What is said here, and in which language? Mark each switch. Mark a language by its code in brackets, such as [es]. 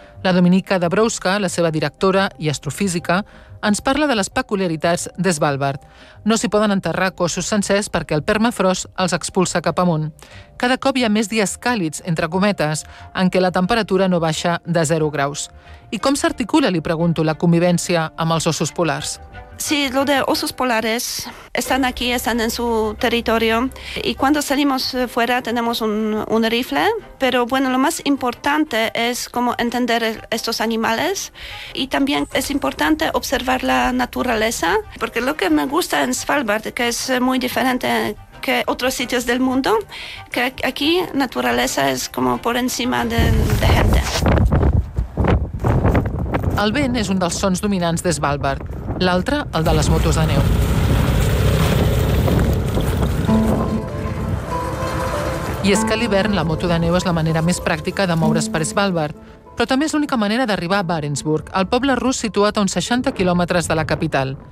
[ca] La Dominika Dabrowska, la seva directora i astrofísica, ens parla de les peculiaritats d'Svalbard. No s'hi poden enterrar cossos sencers perquè el permafrost els expulsa cap amunt. Cada cop hi ha més dies càlids, entre cometes, en què la temperatura no baixa de 0 graus. I com s'articula, li pregunto, la convivència amb els ossos polars? [es] Sí, lo de osos polares están aquí, están en su territorio y cuando salimos fuera tenemos un rifle, pero bueno, lo más importante es cómo entender estos animales y también es importante observar la naturaleza, porque lo que me gusta en Svalbard, que es muy diferente que otros sitios del mundo, que aquí naturaleza es como por encima de gente. [ca] El vent és un dels sons dominants de Svalbard. L'altre, el de les motos de neu. I és que a l'hivern la moto de neu és la manera més pràctica de moure's per Svalbard, però també és l'única manera d'arribar a Barentsburg, el poble rus situat a uns 60 quilòmetres de la capital.